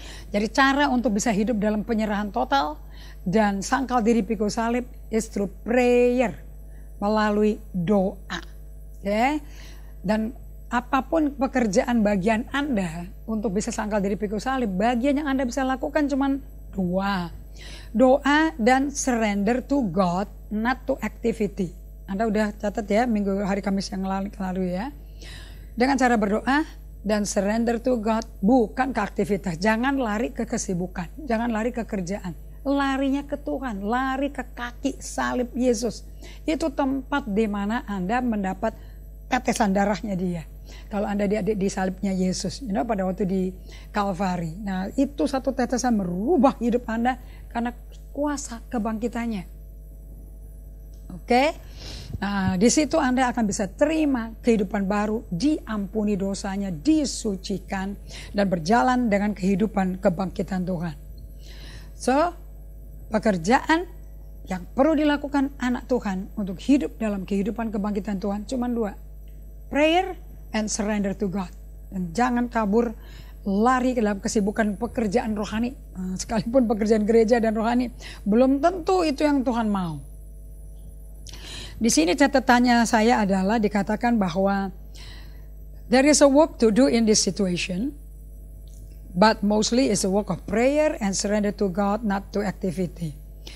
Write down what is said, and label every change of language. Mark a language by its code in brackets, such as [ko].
[id] Jadi cara untuk bisa hidup dalam penyerahan total dan sangkal diri pikul salib [en] is through prayer, [id] melalui doa. Oke. Dan apapun pekerjaan bagian Anda untuk bisa sangkal diri pikul salib, bagian yang Anda bisa lakukan cuma dua. Doa dan [en] surrender to God, not to activity. [id] Anda udah catat ya minggu hari Kamis yang lalu ya. Dengan cara berdoa dan [en] surrender to God, [id] bukan ke aktivitas. Jangan lari ke kesibukan, jangan lari ke kerjaan. Larinya ke Tuhan, lari ke kaki salib Yesus. Itu tempat di mana Anda mendapat tetesan darahnya dia. Kalau Anda di salibnya Yesus, pada waktu di Kalvari. Nah, itu satu tetesan merubah hidup Anda karena kuasa kebangkitannya. Oke. Nah, di situ Anda akan bisa terima kehidupan baru, diampuni dosanya, disucikan dan berjalan dengan kehidupan kebangkitan Tuhan. So, pekerjaan yang perlu dilakukan anak Tuhan untuk hidup dalam kehidupan kebangkitan Tuhan cuma dua. [en] Prayer and surrender to God. [id] Dan jangan kabur lari ke dalam kesibukan pekerjaan rohani. Sekalipun pekerjaan gereja dan rohani, belum tentu itu yang Tuhan mau. Di sini catatannya saya adalah dikatakan bahwa [en] there is a work to do in this situation, but mostly is a work of prayer and surrender to God, not to activity.